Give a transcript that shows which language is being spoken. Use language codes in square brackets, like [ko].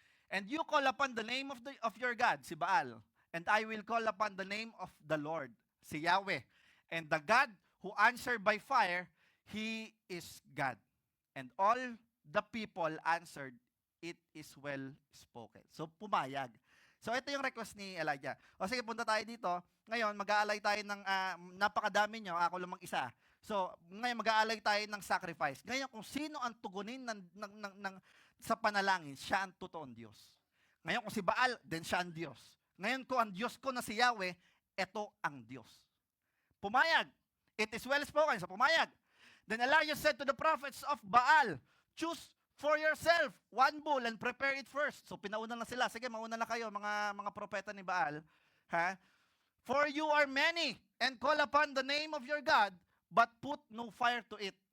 [en] And you call upon the name of your God, si Baal, and I will call upon the name of the Lord, si Yahweh. And the God who answered by fire, he is God. And all the people answered, it is well spoken. [tl] So pumayag. So ito yung request ni Elijah. O sige, punta tayo dito. Ngayon, mag-aalay tayo ng, napakadami nyo, ako lamang isa. So, ngayon mag-aalay tayo ng sacrifice. Ngayon, kung sino ang tugunin sa panalangin, siya ang totoong Diyos. Ngayon, kung si Baal, then siya ang Diyos. Ngayon, kung ang Diyos ko na si Yahweh, ito ang Diyos. Pumayag. [en] It is well spoken. [tl] So pumayag. [en] Then Elijah said to the prophets of Baal, choose for yourself 1 bull and prepare it first. [tl] So pinauna na sila. Sige, mauna na kayo, mga propeta ni Baal. Ha? [en] For you are many, and call upon the name of your God, but put no fire to it.